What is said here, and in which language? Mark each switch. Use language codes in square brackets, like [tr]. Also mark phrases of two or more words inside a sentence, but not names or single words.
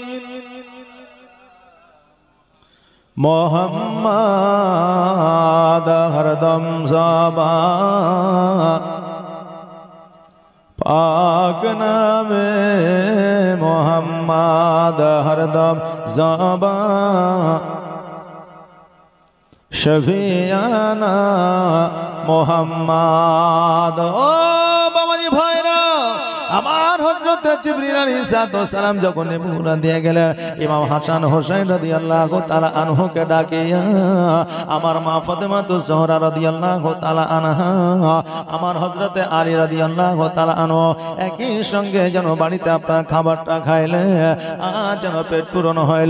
[ur] محمد ہردم زباں پاک نامِ محمد ہردم زباں شفیانہ محمد. [bn] ও বাবাজী ভাইরা, আমার হযরত জিবরিল [ar] عليه السلام [bn] যখন নবুয়ত দিয়ে গেলেন, ইমাম হাসান হোসেন রাদিয়াল্লাহু তাআলা আনহুকে ডাকিয়া আমার মা ফাতেমাতুজ জোহরা [ar] رضي الله تعالى عنها, [bn] আমার হযরত আলী [ar] رضي الله تعالى عنه [bn] একই সঙ্গে যেন বাড়িতে আপনার খাবারটা খাইলে আর যেন পেট পূরণ হইল।